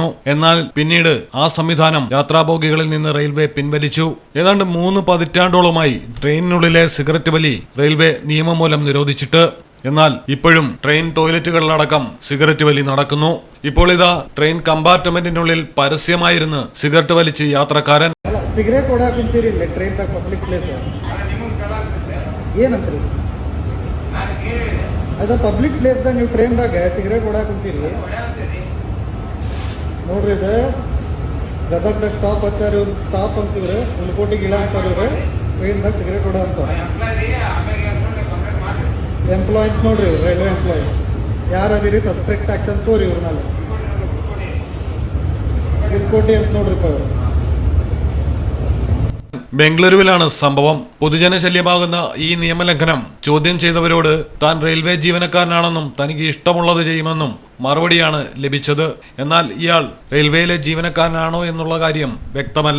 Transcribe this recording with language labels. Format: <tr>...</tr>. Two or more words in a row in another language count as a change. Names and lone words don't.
<ml>എന്നാൽ പിന്നീട് ആ സംവിധാനം യാത്രാബോഗികളിൽ നിന്ന് റെയിൽവേ പിൻവലിച്ചു. ഏതാണ്ട് 3 പതിറ്റാണ്ടോളമായി ട്രെയിനിനുള്ളിലെ സിഗരറ്റ് വലി റെയിൽവേ നിയമം മൂലം നിരോധിച്ചിട്ട്. എന്നാൽ ഇപ്പോഴും ട്രെയിൻ ടോയ്ലറ്റുകളിലടക്കം സിഗരറ്റ് വലി നടക്കുന്നു. ഇപ്പോൾ ഇതാ ട്രെയിൻ കമ്പാർട്ട്മെന്റിനുള്ളിൽ പരസ്യമായിരുന്ന് സിഗരറ്റ് വലിച്ച് യാത്രക്കാരൻ.</ml> <kn>ಸಿಗರೇಟ್ ಹೊಡಾಕಂತೀರಿ ಟ್ರೈನ್ ದಾಗ</kn> <en>public place</en> <kn>ಏನಂತೀರಿ? ಅದು</kn> <en>public placedaga</en> <kn>ನೀವು ಟ್ರೈನ್ದಾಗ ಸಿಗರೇಟ್ ಹೊಡಾಕಂತೀರಿ ನೋಡ್ರಿ. ಇದು ಗದಗ ಸ್ಟಾಪ್ ಹಚ್ಚಾರ ಇವ್ರು ಸ್ಟಾಪ್ ಅಂತಿವ್ರಿ, ಉಲ್ಕೋಟಿಗೆ ಇಳ ಅಂತಾರ ಟ್ರೈನ್ದಾಗ ಸಿಗರೇಟ್ ಹೊಡ ಅಂತ ಎಂಪ್ಲಾಯೀಸ್ ನೋಡ್ರಿ.</kn> <en>railway employees</en> <kn>ಯಾರದಿರಿ</kn> <en>suspect action</en> <kn>ತೋರಿ ಇವ್ರ ಮೇಲೆ ಉಲ್ಕೋಟಿ ಅಂತ ನೋಡ್ರಿಪ್ಪ ಇವರು.</kn> <ml>ബംഗളൂരുവിലാണ് സംഭവം. പൊതുജനശല്യമാകുന്ന ഈ നിയമലംഘനം ചോദ്യം ചെയ്തവരോട് താൻ റെയിൽവേ ജീവനക്കാരനാണെന്നും തനിക്ക് ഇഷ്ടമുള്ളത് ചെയ്യുമെന്നും മറുപടിയാണ് ലഭിച്ചത്. എന്നാൽ ഇയാൾ റെയിൽവേയിലെ ജീവനക്കാരനാണോ എന്നുള്ള കാര്യം വ്യക്തമല്ല.</ml>